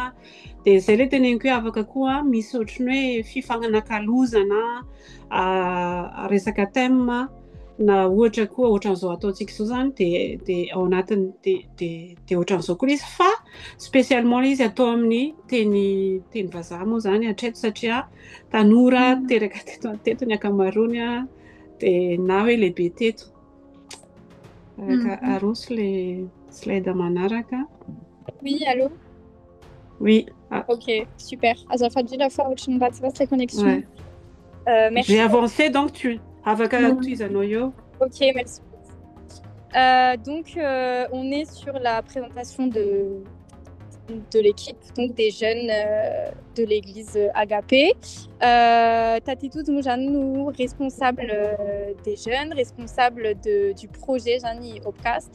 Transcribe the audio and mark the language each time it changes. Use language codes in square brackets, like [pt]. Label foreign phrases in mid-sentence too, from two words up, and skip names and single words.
[mg] Dia izay ilay teneniko hoe afaka koa misy ohatrany hoe fifananakalozana, resaka thème na ohatra koa ohatran'izao ataontsika izao zany dia ao anatiny dia ohatran'izao koa izy fa spécialement izy atao amin'ny teny vazaha moa zany hatreto satria tanora teraka teto ny ankamaroany dia na hoe lehibe teto. Aroso le slide manaraka. [fr] Oui, allô? Oui. Ok, super. [mg] Azafady [fr] la fois [mg] ohatrany ratsiratsy [fr] la connexion. Ouais. Merci. J'ai avancé, donc tu [mg] avaka tuizanao eo. [fr] Ok, merci. Donc, on est sur la présentation de l'équipe, donc des jeunes de l'église Agapé. Tatitout nous responsable des jeunes, responsable du projet Jani Opcast.